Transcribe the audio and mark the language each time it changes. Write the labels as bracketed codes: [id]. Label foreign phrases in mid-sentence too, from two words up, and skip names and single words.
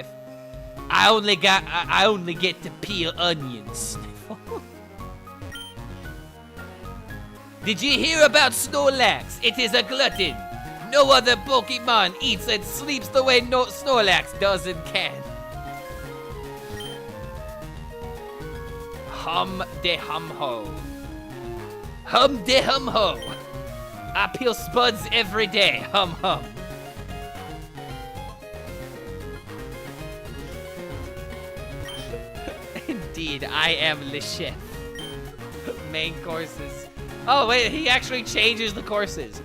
[en] I only get to peel onions. Did you hear about Snorlax? It is a glutton. No other Pokemon eats and sleeps the way Snorlax does and can. Hum de hum ho. Hum de hum ho. I peel spuds every day. Hum hum. Indeed, I am the chef. Main courses. Oh wait, he actually changes the courses.